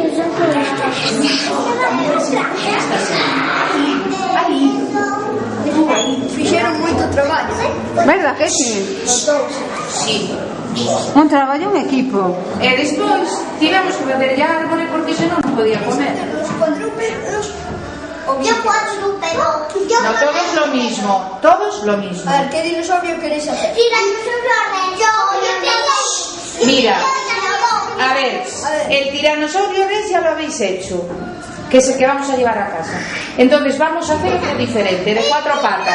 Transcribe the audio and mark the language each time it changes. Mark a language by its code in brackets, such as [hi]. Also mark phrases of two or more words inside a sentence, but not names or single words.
[gl] Fixeron moito traballo. [es] Verdad que sí? Sí. [gl] Un traballo en equipo. E despois tivemos que facerlle árbore porque senón non podía comer. [es] Los cuadrúpedos. Yo cuadrúpedo. No todos lo mismo, todos lo mismo. A ver, ¿qué dinosaurio queréis hacer? Mira, a ver, el tiranosaurio Rex ya lo habéis hecho, que es el que vamos a llevar a casa. Entonces vamos a hacer otro diferente, de 4 patas.